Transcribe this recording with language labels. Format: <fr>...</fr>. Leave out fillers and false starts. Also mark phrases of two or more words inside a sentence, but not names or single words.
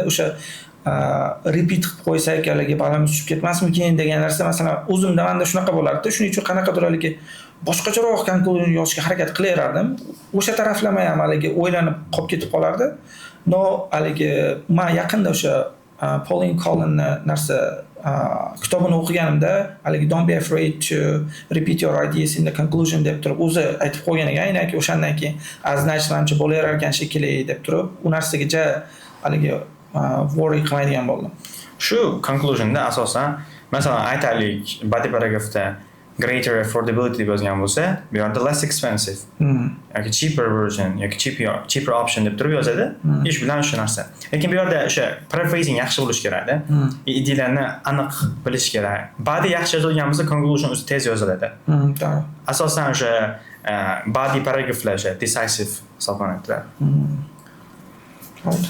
<uz>O'sha repeat qilib qo'ysak, haligi balamiz tushib ketmasmikin degan narsa, masalan, o'zimda menda shunaqa bo'lardi. Shuning uchun qanaqadir haligi boshqacharoq conclusion yozishga harakat qilaverardim. O'sha taraflama ham haligi o'ylanib qolib ketib qolardi. No, haligi men yaqinda o'sha Pauline Collins narsa kitobini o'qiganimda haligi</uz> <en>don't be afraid to repeat your ideas in the conclusion</en> <uz>deb turib o'zi aytib qo'ygan ekan, aynan o'shandan keyin aznachlanchi bo'laverar ekan shekilli deb turib u narsaga haligi worry qilmaydigan bo'ldim. Shu conclusionda asosan masalan aytaylik</uz> <en>body paragraphda greater affordability</en> <uz>deb yozgan bo'lsa, bu yerda</uz> <en>less expensive</en> <uz>yoki</uz> <en>cheaper version</en> <uz>yoki</uz> <en>cheaper option</en> <uz>deb turib yozadi. Ish bilan shu narsa. Lekin bu yerda o'sha paraphrasing yaxshi bo'lish kerak-da. Ideyalarni aniq bilish kerak. Body yaxshi yozilgan bo'lsa, conclusion o'zi tez yoziladi. To'g'ri. Asosan o'sha</uz> <en>body paragraphlar</en> <uz>o'sha decisive hisoblanadi.</uz> <en>Right.</en>